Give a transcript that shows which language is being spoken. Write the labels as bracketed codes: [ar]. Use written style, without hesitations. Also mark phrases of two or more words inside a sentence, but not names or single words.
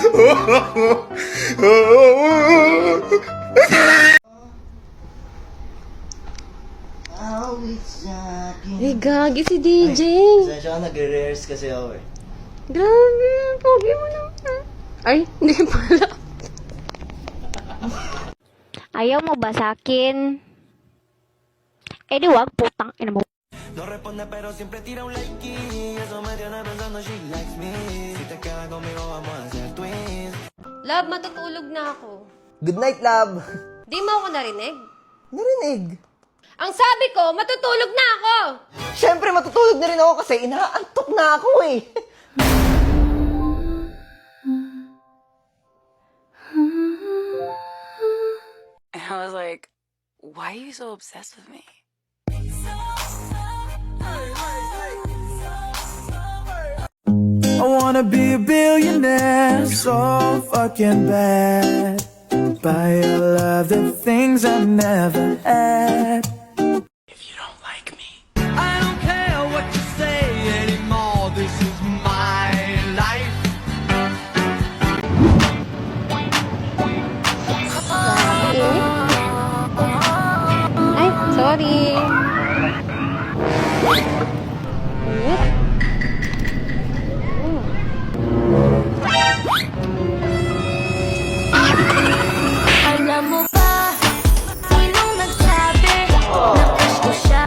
[tl] Ay, gagi si DJ. Sensya ka, nagre-rehearse kasi ako eh. Grabe, ang pogi mo naman. Ay, hindi pala. Ayaw mo ba sa akin? Eh di wag, putang ina mo. [es] No responde pero siempre tira un like y eso me tiene pensando [en] she likes me. [es] Si te quedas conmigo vamos a hacer twins. [tl] Love, matutulog na ako. [en] Good night, love. [tl] Di mo ako narinig? Narinig. Ang sabi ko, matutulog na ako! Siyempre, matutulog na rin ako kasi inaantok na ako eh. [en] And I was like, why are you so obsessed with me? I wanna be a billionaire so fucking bad. Buy all of the things I never had. If you don't like me, I don't care what you say anymore. This is my life. Ay, sorry. [tl] Alam mo ba, sinong nagsabi na crush ko siya?